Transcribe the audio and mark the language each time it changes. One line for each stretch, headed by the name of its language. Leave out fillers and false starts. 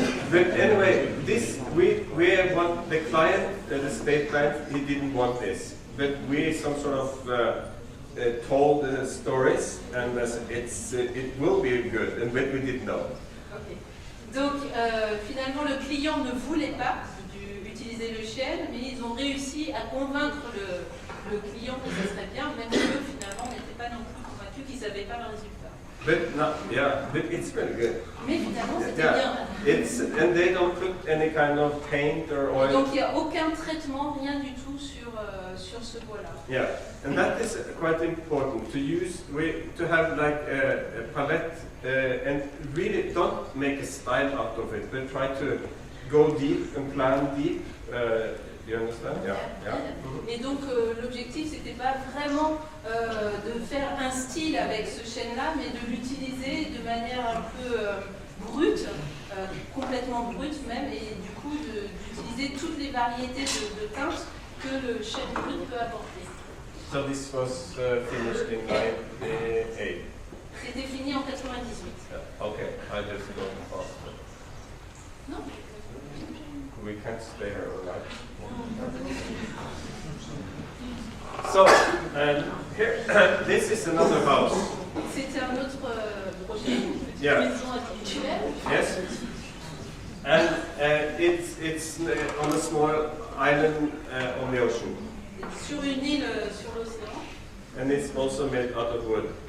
English: But anyway, this we have one. The client, the state bank, he didn't want this, but we some sort of told stories, and it will be good, and but we didn't know. Okay.
French: Donc finalement le client ne voulait pas utiliser le chêne, mais ils ont réussi à convaincre le client que ce serait bien, même si eux finalement n'étaient pas non plus convaincus, qu'ils ne savaient pas le résultat.
English: But it's really good.
French: Mais finalement c'était bien.
English: And they don't put any kind of paint or oil.
French: Donc il n'y a aucun traitement, rien du tout sur ce bois-là.
English: Yeah, and that is quite important to have like a palette and really don't make a style out of it, but try to go deep and plan deep. You understand? Yeah.
French: Et donc l'objectif c'était pas vraiment de faire un style avec ce chêne-là, mais de l'utiliser de manière un peu brute, complètement brute même, et du coup d'utiliser toutes les variétés de teintes que le chêne brut peut apporter.
English: So this was finished in 98.
French: C'était fini en 98.
English: Okay, I just go faster.
French: Non.
English: We can't stay here all night. So, here, this is another house.
French: C'était un autre projet, une petite
English: Yeah.
French: maison individuelle.
English: Yes. And it's on a small island on the ocean.
French: Sur une île sur l'océan.
English: And it's also made out of wood.